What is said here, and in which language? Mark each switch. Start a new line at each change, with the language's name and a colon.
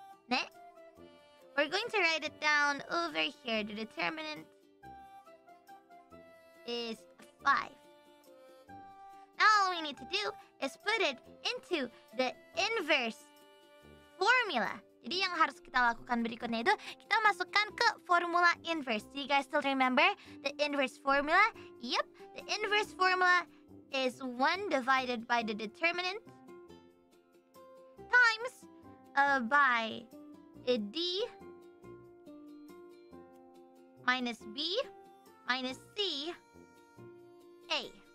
English: Next, we're going to write it down over here. The determinant is 5. Now all we need to do is put it into the inverse formula.
Indonesian: Jadi yang harus kita lakukan berikutnya itu, kita masukkan ke formula inverse.
English: Do you guys still remember the inverse formula? Yep, the inverse formula is 1 divided by the determinant times by D minus B minus C A.